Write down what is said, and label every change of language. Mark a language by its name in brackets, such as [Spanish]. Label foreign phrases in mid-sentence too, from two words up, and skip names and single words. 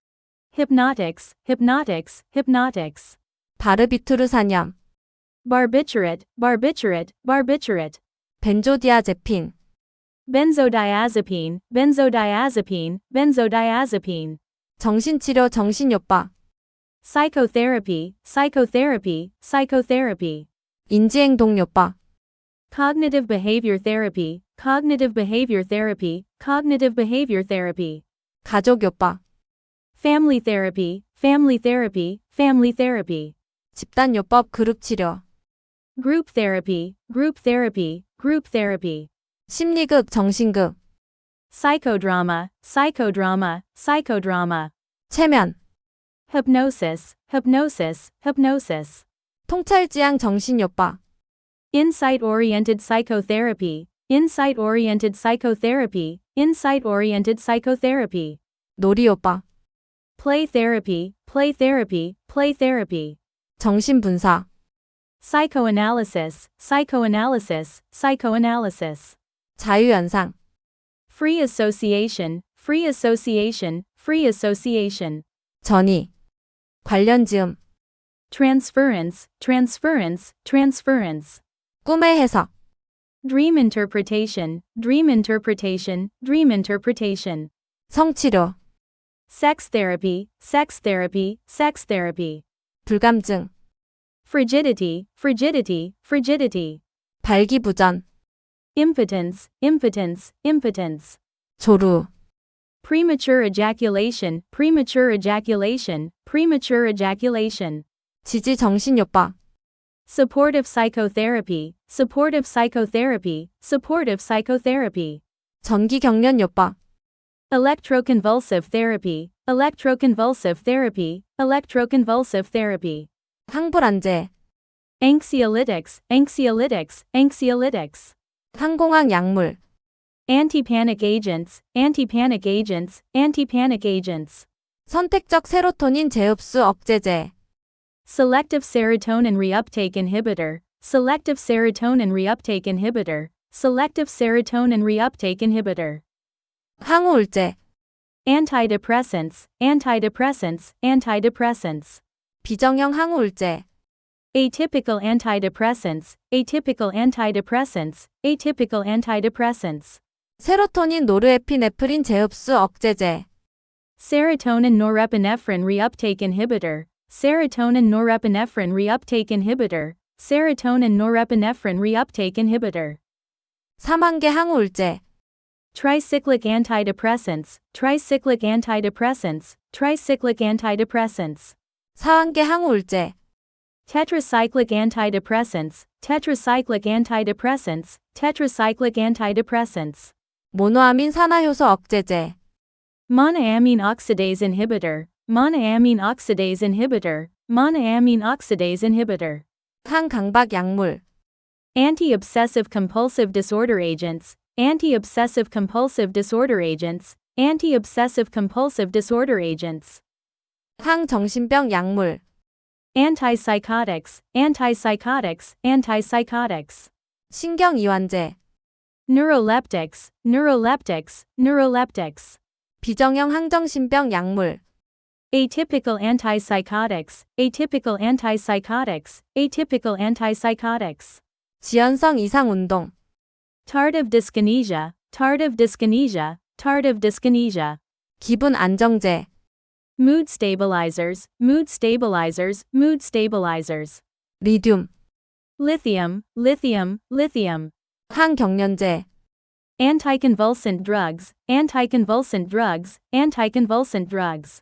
[English] Hypnotics, hypnotics, hypnotics. [Korean] 바르비투르산염, [English] Barbiturate, barbiturate, barbiturate. [Korean] 벤조디아제핀, [English] Benzodiazepine, benzodiazepine, benzodiazepine. [Korean] 정신치료 정신요법, [English] Psychotherapy, psychotherapy, psychotherapy. [Korean] 인지행동요법, [English] Cognitive behavior therapy, cognitive behavior therapy, cognitive behavior therapy. [Korean] 가족요법, [English] Family therapy, family therapy, family therapy. [Korean] 집단요법 그룹치료, [English] Group therapy, group therapy, group therapy. [Korean] 심리극 정신극, [English] Psychodrama, psychodrama, psychodrama. [Korean] 체면, [English] Hypnosis, hypnosis, hypnosis. [Korean] 통찰지향 정신요법, [English] Insight-oriented psychotherapy, insight-oriented psychotherapy, insight-oriented psychotherapy. [Korean] 놀이요법, [English] Play therapy, play therapy, play therapy. [Korean] 정신분석, [English] Psychoanalysis, psychoanalysis, psychoanalysis. [Korean] 자유연상, [English] Free association, free association, free association. [Korean] 전이, 관련지음, [English] Transference, transference, transference. [Korean] 꿈의 해석, [English] Dream interpretation, dream interpretation, dream interpretation. [Korean] 성치료, [English] Sex therapy, sex therapy, sex therapy. [Korean] 불감증, [English] Frigidity, frigidity, frigidity. [Korean] 발기부전, [English] Impotence, impotence, impotence. [Korean] 조루, [English] Premature ejaculation, premature ejaculation, premature ejaculation. [Korean] 지지정신요법, [English] Supportive psychotherapy, supportive psychotherapy, supportive psychotherapy. [Korean] 전기경련요법, [English] Electroconvulsive therapy, electroconvulsive therapy, electroconvulsive therapy. [Korean] 항불안제, [English] Anxiolytics, anxiolytics, anxiolytics. [Korean] 항공학 약물, [English] Antipanic agents, antipanic agents, antipanic agents. [Korean] 선택적 세로토닌 재흡수 억제제, [English] Selective serotonin reuptake inhibitor, selective serotonin reuptake inhibitor, selective serotonin reuptake inhibitor. [Korean] 항우울제, [English] Antidepressants, antidepressants, antidepressants. [Korean] 비정형 항우울제, [English] Atypical antidepressants, atypical antidepressants, atypical antidepressants. [Korean] 세로토닌 노르에피네프린 재흡수 억제제, [English] Serotonin norepinephrine reuptake inhibitor, serotonin norepinephrine reuptake inhibitor, serotonin norepinephrine reuptake inhibitor. [Korean] 사만계 항우울제, [English] Tricyclic antidepressants, tricyclic antidepressants, tricyclic antidepressants. [Korean] 사한계 항우울제, [English] Tetracyclic antidepressants, tetracyclic antidepressants, tetracyclic antidepressants. [Korean] 모노아민 산화효소 억제제, [English] Monoamine oxidase inhibitor, monoamine oxidase inhibitor, monoamine oxidase inhibitor. [Korean] 항강박 약물, [English] Anti-obsessive compulsive disorder agents, anti-obsessive compulsive disorder agents, anti-obsessive compulsive disorder agents. [Korean] 항정신병 약물, [English] Antipsychotics, antipsychotics, antipsychotics. [Korean] 신경이완제, [English] Neuroleptics, neuroleptics, neuroleptics. [Korean] 비정형 항정신병 약물, [English] Atypical antipsychotics, atypical antipsychotics, atypical antipsychotics. [Korean] 지연성 이상 운동, [English] Tardive dyskinesia, tardive dyskinesia, tardive dyskinesia. [Korean] 기분 안정제, [English] Mood stabilizers, mood stabilizers, mood stabilizers. [Korean] 리듐, [English] Lithium, lithium, lithium. [Korean] 항경련제, [English] Anticonvulsant drugs, anticonvulsant drugs, anticonvulsant drugs.